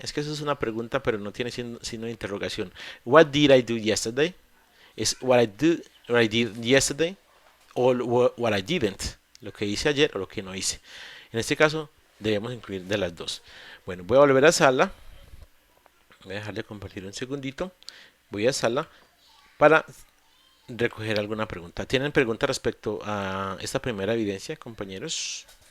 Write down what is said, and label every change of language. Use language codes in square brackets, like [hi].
[es] Es que eso es una pregunta, pero no tiene signo de interrogación. [en] What did I do yesterday? [es] Es [en] what I did yesterday [es] o [en] what I didn't. [es] Lo que hice ayer o lo que no hice. En este caso, debemos incluir de las dos. Bueno, voy a volver a sala. Voy a dejar de compartir un segundito. Voy a sala para recoger alguna pregunta. ¿Tienen pregunta respecto a esta primera evidencia, compañeros?